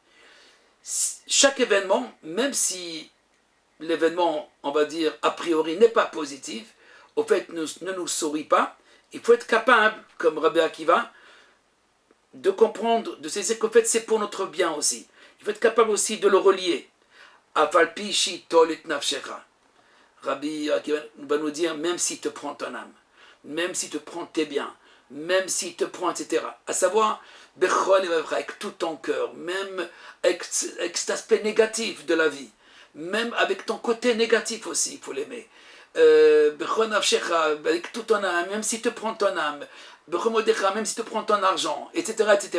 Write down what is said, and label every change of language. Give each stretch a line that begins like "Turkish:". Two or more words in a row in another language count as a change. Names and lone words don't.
French: Chaque événement, même si l'événement, on va dire, a priori n'est pas positif, au fait ne nous sourit pas, il faut être capable, comme Rabbi Akiva, de comprendre, de saisir qu'au fait c'est pour notre bien aussi. Il faut être capable aussi de le relier.
Hebrew: אף על פי שהוא נוטל נפשך.
French: Rabbi Akiva va nous dire, même s'il te prend ton âme, même s'il te prend tes biens, même s'il te prend, etc. À savoir, avec tout ton cœur, même avec cet aspect négatif de la vie, même avec ton côté négatif aussi, il faut l'aimer. Avec tout ton âme, même s'il te prend ton âme, même s'il te prend ton argent, etc., etc.